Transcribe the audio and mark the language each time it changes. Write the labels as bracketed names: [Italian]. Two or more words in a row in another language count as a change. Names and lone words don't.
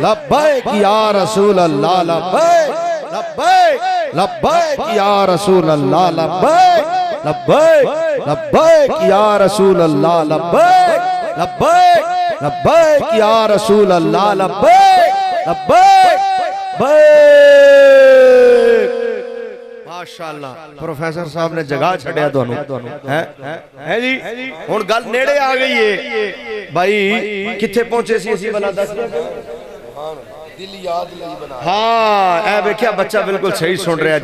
[Arabic] لبيك يا رسول الله، لبيك لبيك لبيك يا رسول الله، لبيك لبيك لبيك يا رسول الله، لبيك لبيك لبيك يا رسول الله، لبيك لبيك بيك. [Punjabi] ਮਾਸ਼ਾਅੱਲਾਹ, ਪ੍ਰੋਫ਼ੈਸਰ ਸਾਹਬ ਨੇ ਜਗ੍ਹਾ ਛੱਡਿਆ ਦੋਨੋਂ ਹੈ ਜੀ। ਹੁਣ ਗੱਲ ਨੇੜੇ ਆ ਗਈ ਹੈ ਭਾਈ, ਕਿੱਥੇ ਪਹੁੰਚੇ ਸੀ ਅਸੀਂ ਵਾਲਾ ਦੱਸ ਹਾਂ, ਏ ਵੇਖਿਆ ਬੱਚਾ ਬਿਲਕੁਲ ਸਹੀ ਸੁਣ ਰਿਹਾ ਹੈ।